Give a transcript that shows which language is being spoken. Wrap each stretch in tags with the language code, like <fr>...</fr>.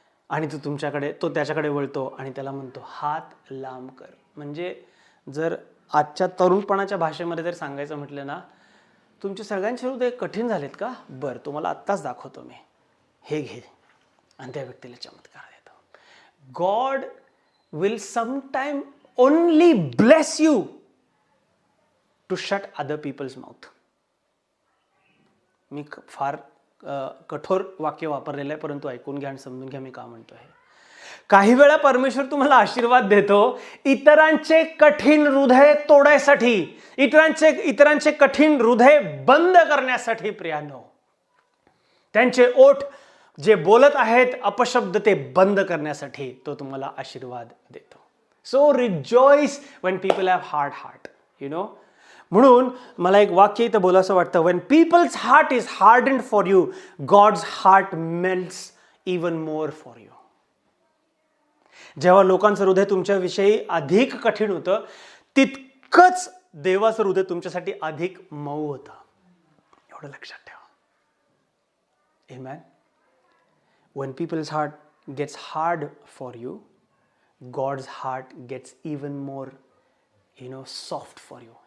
<mr>आणि तो त्याच्याकडे वळतो आणि त्याला म्हणतो हात लांब कर. म्हणजे जर आजच्या तरुणपणाच्या भाषेमध्ये जर सांगायचं म्हटलं ना, तुमचे सगळ्यांचे हृदय कठीण झालेत का, बरं तुम्हाला आत्ताच दाखवतो मी, हे घे. आणि त्या व्यक्तीला चमत्कार देतो.</mr> <en>God will sometime only bless you to shut other people's mouth.</en> <mr>मी फार कठोर वाक्य वापरलेलं आहे, परंतु ऐकून घ्या आणि समजून घ्या मी का म्हणतोय. काही वेळा परमेश्वर तुम्हाला आशीर्वाद देतो इतरांचे कठीण हृदय तोडायसाठी, इतरांचे कठीण हृदय बंद करण्यासाठी. प्रियानो, त्यांचे ओठ जे बोलत आहेत अपशब्द ते बंद करण्यासाठी तो तुम्हाला आशीर्वाद देतो.</mr> <en>So rejoice when people have hard heart, you know.</en> <mr>म्हणून मला एक वाक्य इथं बोलावंसं वाटतं,</mr> <en>When people's heart is hardened for you, God's heart melts even more for you.</en> <mr>जेव्हा लोकांचं हृदय तुमच्याविषयी अधिक कठीण होतं, तितकंच देवाचं हृदय तुमच्यासाठी अधिक मऊ होतं. एवढं लक्षात ठेवा. आमेन.</mr> <en>When people's heart gets hard for you, God's heart gets even more, soft for you.</en>